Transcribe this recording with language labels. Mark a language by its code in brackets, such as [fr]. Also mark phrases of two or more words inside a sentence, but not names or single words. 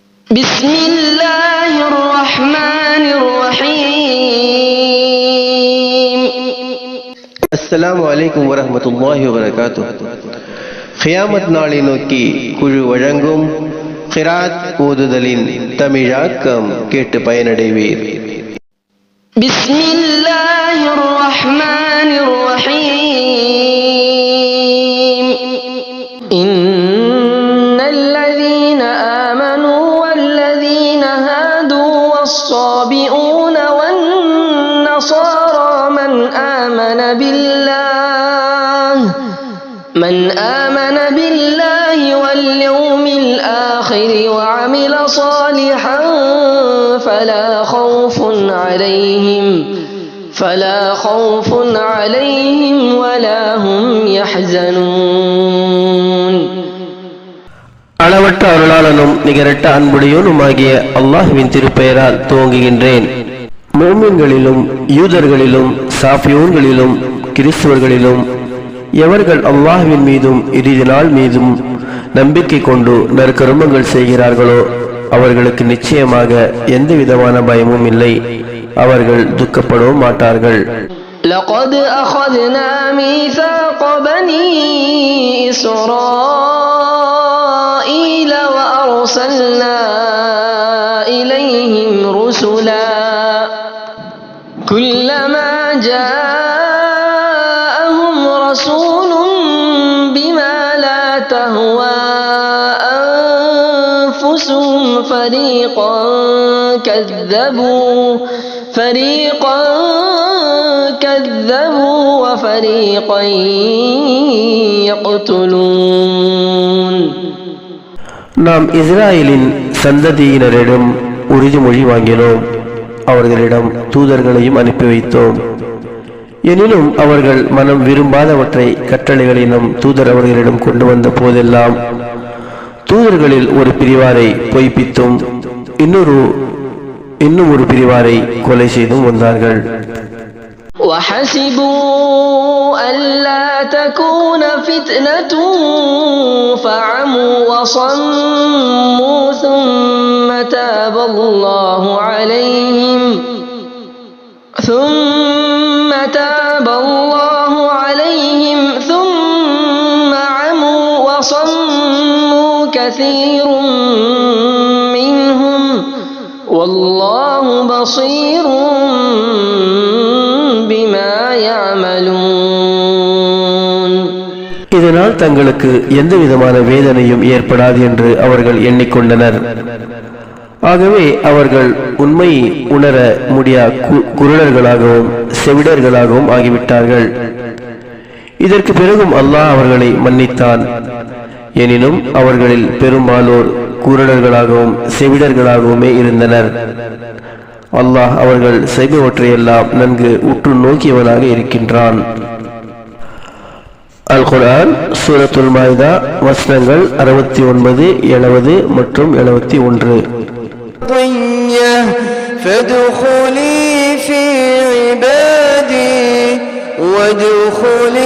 [ar] بسم الله الرحمن الرحيم. السلام عليكم ورحمة الله وبركاته. [ta] கியாமத் நாளை நோக்கி குழு வழங்கும் கிராத் ஓதுதலின் தமிழாக்கம் கேட்டு பயனடைவீர். [ar] بسم الله الرحمن الرحيم. إن الذين آمنوا والذين هادوا والصابئون والنصارى من آمن بالله واليوم الآخر وعمل صالحا فلا خوف عليهم ولا هم يحزنون. [ta] அளவற்ற அருளாளனும் நிகரட்ட அன்புடையோனுமாகிய அல்லாஹ்வின் திருப்பெயரால் துவங்குகின்றேன். முஃமின்களிலும் யூதர்களிலும் சாஃபியூன்களிலும் கிறிஸ்துவர்களிலும் எவர்கள் அல்லாஹ்வின் மீதும் இறுதி நாள் மீதும் நம்பிக்கை கொண்டு நற்கருமங்கள் செய்கிறார்களோ அவர்களுக்கு நிச்சயமாக எந்த விதமான பயமும் இல்லை, அவர்கள் துக்கப்படவும் மாட்டார்கள். [ar] لقد أخذنا ميثاق بني إسرائيل وأرسلنا إليهم رسلا كلما جاءهم رسول بما لا تهوى أنفسهم فريقا كذبوا وفريقا يقتلون. [ta] நாம் இஸ்ராயேலின் சந்ததியினரிடம் உறுதிமொழி வாங்கினோம், அவர்களிடம் தூதர்களையும் அனுப்பி வைத்தோம். எனினும் அவர்கள் மனம் விரும்பாதவற்றை கட்டளைகளிலும் தூதர் அவர்களிடம் கொண்டு வந்த போதெல்லாம் தூதர்களில் ஒரு பிரிவாரை பொய்ப்பித்தும் இன்னும் ஒரு பிரிவாரை கொலை செய்தும் வந்தார்கள். وحسبوا ألا تكون فتنة فعموا وصموا ثم تاب الله عليهم ثم عموا وصموا كثير منهم والله بصير بما يعملون. இதனால் தங்களுக்கு எந்த விதமான வேதனையும் ஏற்படாது என்று அவர்கள் எண்ணிக்கொண்டனர். ஆகவே அவர்கள் உண்மை உணர முடியா குருடர்களாகவும் செவிடர்களாகவும் ஆகிவிட்டார்கள். இதற்கு பிறகும் அல்லாஹ் அவர்களை மன்னித்தான். எனினும் அவர்களில் பெரும்பாலோர் குருடர்களாகவும் செவிடர்களாகவுமே இருந்தனர். அல்லாஹ் அவர்கள் செய்பவற்றையெல்லாம் நன்கு உற்று நோக்கியவனாக இருக்கின்றான். அல் குர்ஆன் சூரத்துல் மாயிதா வசனங்கள் 69, 70 மற்றும் 71. [ar] فادخلي في عبادي وادخلي